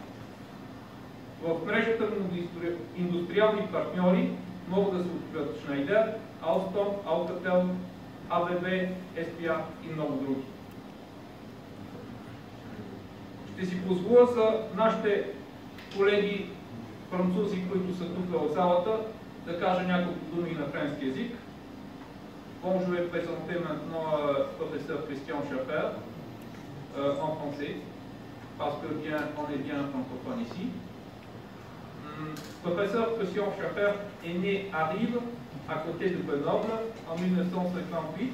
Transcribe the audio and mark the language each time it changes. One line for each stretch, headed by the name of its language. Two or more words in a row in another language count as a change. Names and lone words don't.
Bulgarian: В мрежата на индустриални партньори могат да се открият Шнайдер, Алстом, Алкател, АББ, СПА и много други. Ще си позволя за нашите колеги французи, които са тук в залата, да кажа няколко думи на френски език.
French: Bon, je vais présenter maintenant professeur Christian Schaffer en français, parce que on est bien francophone ici. Professeur Christian Schaffer est né à Rives, à côté de Grenoble, en 1958.